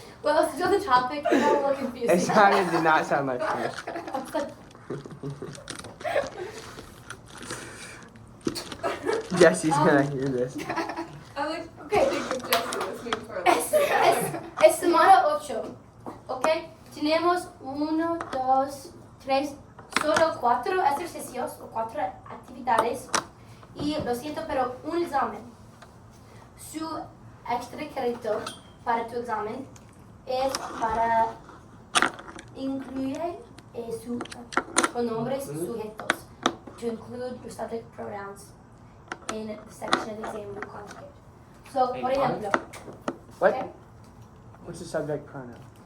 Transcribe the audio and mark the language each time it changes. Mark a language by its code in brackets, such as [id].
[en] Well, still the topic. I'm a little confused. It did not sound like Spanish. Jesse's gonna hear this. I like Okay. think of Jesse listening for [es] Es semana 8. ¿Ok? Tenemos 1, 2, 3, solo 4 ejercicios o 4 actividades. Y lo siento, pero un examen. Su extracrédito para tu examen es para incluir su pronombres sujetos. [en] To include your subject pronouns in the section of the exam you conjugate. [es] So, por ejemplo, [en] What? okay, What's the subject pronoun?